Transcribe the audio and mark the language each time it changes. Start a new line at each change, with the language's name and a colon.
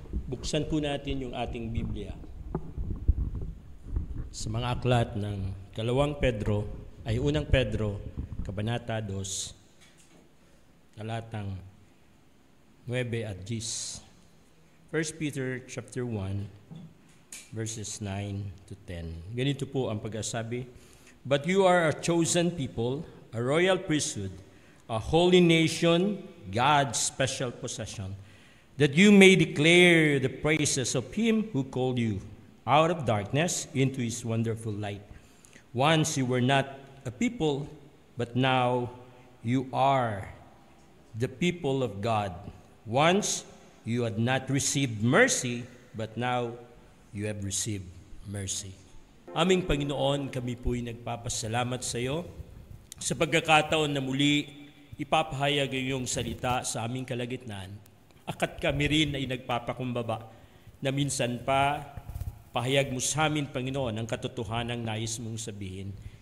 Filipino: Buksan po natin yung ating Biblia sa mga aklat ng Pedro, Unang Pedro, Kabanata 2, talatang 9 at 10.
English: 1 Peter chapter 1, verses 9 to 10.
Filipino: Ganito po ang pag-asabi,
English: "But you are a chosen people, a royal priesthood, a holy nation, God's special possession, that you may declare the praises of Him who called you out of darkness into His wonderful light. Once you were not a people, but now you are the people of God. Once you had not received mercy, but now you have received mercy."
Filipino: Aming Panginoon, kami po'y nagpapasalamat sa iyo sa pagkakataon na muli ipapahayag ang iyong salita sa aming kalagitnaan. Akat kami rin ay nagpapakumbaba na minsan pa pahayag mo sa amin, Panginoon, ang katotohanang nais mong sabihin.